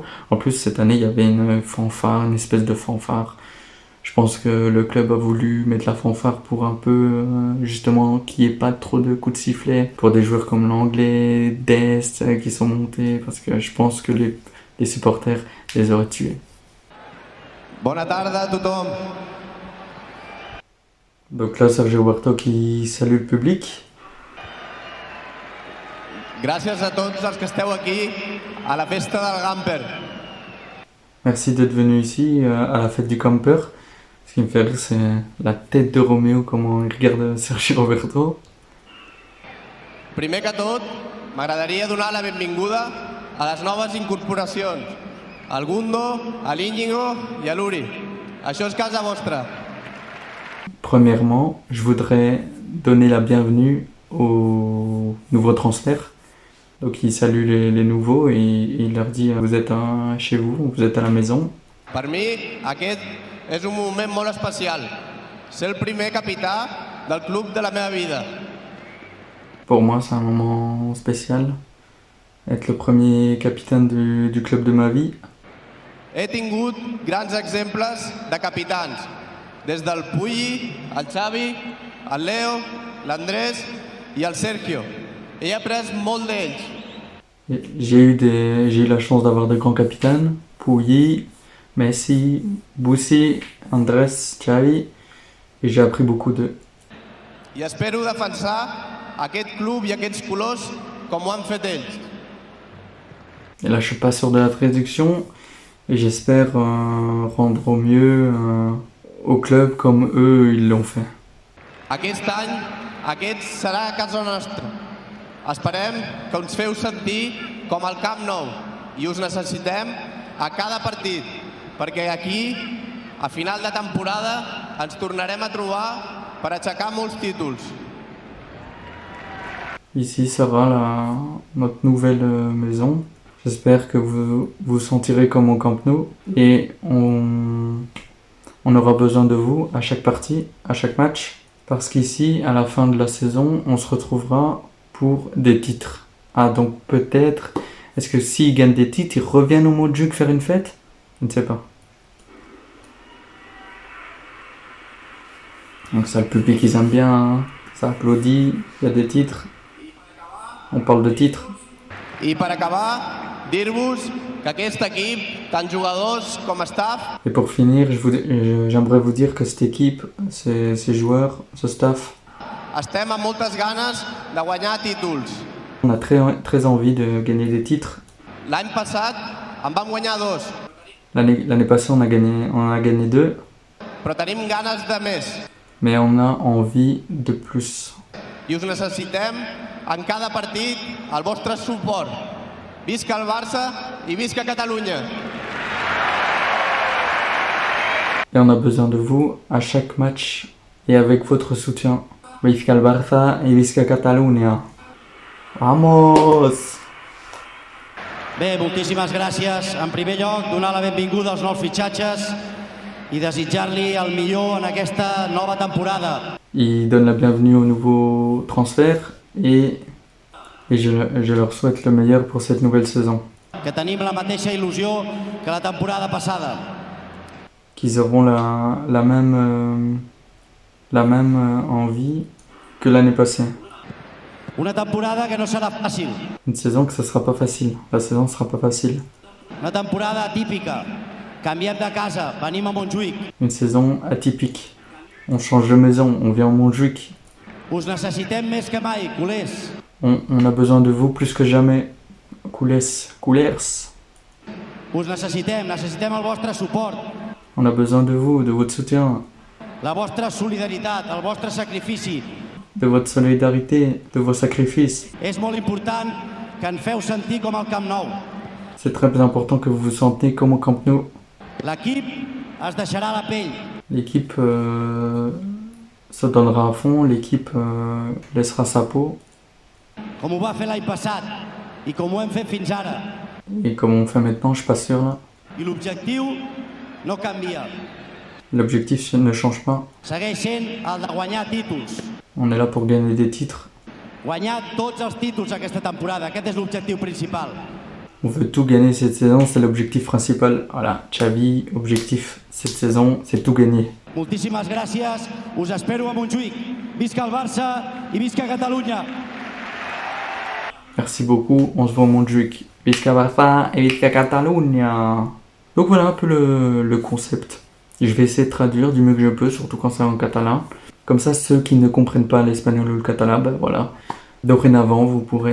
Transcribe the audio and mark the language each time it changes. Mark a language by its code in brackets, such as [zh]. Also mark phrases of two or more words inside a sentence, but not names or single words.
[fr] En plus, cette année, il y avait une fanfare, une espèce de fanfare. Je pense que le club a voulu mettre la fanfare pour un peu, justement, qu'il n'y ait pas trop de coups de sifflet. Pour des joueurs comme l'anglais, Dest, qui sont montés. Parce que je pense que les supporters les auraient tués. [ca] Bona tarda a tothom. [fr] Donc là, Sergi Roberto qui salue le public. [ca] Gràcies a tots els que esteu aquí a la festa del Gamper. [fr] Merci d'être venu ici à la fête du camper. Ce qui me fait rire, c'est la tête de Roméo, comment il regarde Sergi Roberto. [ca] Primer que tot, m'agradaria donar la benvinguda a les noves incorporacions, al Gundo, a l'Íñigo i a l'Uri. Això és casa vostra. [fr] Premièrement, je voudrais donner la bienvenue aux nouveaux transferts. Donc il salue les nouveaux et il leur dit vous êtes chez vous, vous êtes à la maison. [ca] Per mi, aquest és un moment molt especial. Ser el primer capità del club de la meva vida. [fr] Pour moi, c'est un moment spécial. Être le premier capitaine du club de ma vie. [ca] He tingut grans exemples de capitans, des del Puyi, el Xavi, el Leo, l'Andrés i el Sergio. He après molt d'ells. [fr] J'ai eu la chance d'avoir de grands capitaines. Puyi, Messi, Bussi, Andrés, Xavi. Et j'ai appris beaucoup d'eux. [ca] I espero defensar aquest club i aquests colors com ho han fet ells. [fr] Et là, je suis pas sûr de la traduction. Et j'espère rendre au mieux au club comme eux, ils l'ont fait. [ca] Aquest any, aquest serà casa nostra. Esperem que ens feu sentir com al Camp Nou i us necessitem a cada partit, perquè aquí, a final de temporada, ens tornarem a trobar per aixecar molts títols. [fr] Ici sera notre nouvelle maison. J'espère que vous vous sentirez comme au Camp Nou et on aura besoin de vous à chaque partie, à chaque match, parce qu'ici, à la fin de la saison, on se retrouvera pour des titres. Ah, donc peut-être, est-ce que s'ils gagnent des titres, ils reviennent au Montjuïc faire une fête? Je ne sais pas. Donc ça, le public, ils aiment bien, hein. Ça applaudit, il y a des titres. On parle de titres. [ca] I per acabar, dir-vos que aquest equip, tant jugadors com staff, [fr] Et pour finir, j'aimerais vous dire que cette équipe, ces joueurs, ce staff, [ca] estem amb moltes ganes de guanyar títols. [fr] on a très envie de gagner des titres. [ca] L'any passat en vam guanyar 2, [fr] L'année passée, on en a gagné 2, [ca] però tenim ganes de més. [fr] mais on a envie de plus. [ca] I us necessitem en cada partit el vostre suport. Visca el Barça i visca Catalunya! [fr] Et on a besoin de vous à chaque match et avec votre soutien. [ca] Visca el Barça y visca Catalunya. Vamos! Bé, moltíssimes gràcies. En primer lloc, donar la benvinguda als nous fitxatges i desitjar-li el millor en aquesta nova temporada. [fr] Il donne la bienvenue aux nouveaux transferts et je leur souhaite le meilleur pour cette nouvelle saison. [ca] Que tenim la mateixa il·lusió que la temporada passada. [fr] Qu'ils auront la même envie que l'année passée. [ca] Una temporada que no serà fàcil. [fr] Une saison que ça sera pas facile. La saison sera pas facile. [ca] Una temporada atípica. Canviem de casa, venim a Montjuïc. [fr] Une saison atypique. On change de maison, on vient au Montjuïc. [ca] Us necessitem més que mai, culers. [fr] On a besoin de vous plus que jamais. Coulers. [ca] Us necessitem el vostre suport, [fr] On a besoin de vous, de votre soutien, [ca] la vostra solidaritat, el vostre sacrifici. [fr] de votre solidarité, de vos sacrifices. [ca] És molt important que ens feu sentir com al Camp Nou. [fr] C'est très important que vous vous sentez comme au Camp Nou. [ca] L'equip es deixarà la pell. [fr] L'équipe se donnera à fond, l'équipe laissera sa peau. [ca] Com ho va fer l'any passat i com ho hem fet fins ara. [fr] Et comme on fait maintenant, je suis pas sûr là. [ca] I l'objectiu no canvia. [fr] L'objectif ne change pas. [ca] Segueix sent el de guanyar títols. [fr] On est là pour gagner des titres. [ca] Guanyar tots els títols aquesta temporada. Aquest és l'objectiu principal. [fr] On veut tout gagner cette saison, c'est l'objectif principal. Voilà, Xavi, objectif cette saison, c'est tout gagner. [ca] Moltíssimes gràcies. Us espero a Montjuïc. Visca el Barça i visca Catalunya. [fr] Merci beaucoup, on se voit au Montjuïc. [ca] Visca Barça et visca Catalunya. [fr] Donc voilà un peu le concept. Je vais essayer de traduire du mieux que je peux, surtout quand c'est en catalan. Comme ça, ceux qui ne comprennent pas l'espagnol ou le catalan, ben voilà.